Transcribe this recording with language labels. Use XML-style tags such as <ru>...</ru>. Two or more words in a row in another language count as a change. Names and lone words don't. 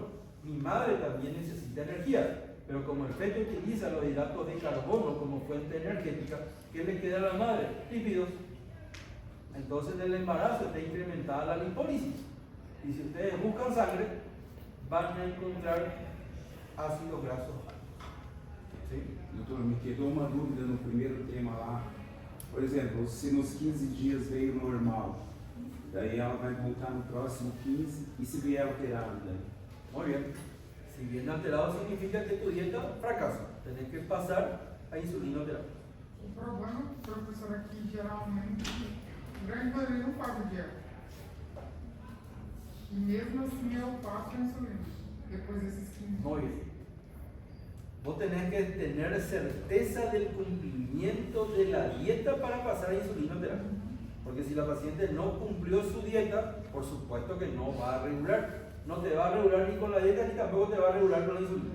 <es>Mi madre también necesita energía, pero como el feto utiliza los hidratos de carbono como fuente energética, ¿qué le queda a la madre? Lípidos. Entonces en el embarazo está incrementada la lipólisis. Y si ustedes buscan sangre, van a encontrar ácidos grasos altos. ¿Sí?</es> <pt>Doutor, me quedou uma dúvida no primeiro tema lá. Por exemplo, se nos 15 dias veio normal, daí ela vai voltar no próximo 15 e se vier alterado daí?</pt> <es>Muy bien. Si viene alterado significa que tu dieta fracasa. Tenés que pasar a insulinoterapia.</es> <pt>O problema, professor, é que geralmente grande maioria não faz dieta. E mesmo assim eu passo a insulina, depois desses 15 dias.</pt> <es>Muy bien. Vos tenés que tener certeza del cumplimiento de la dieta para pasar a insulinoterapia. Porque si la paciente no cumplió su dieta, por supuesto que no va a regular. No te va a regular ni con la dieta ni tampoco te va a regular con la insulina.</es>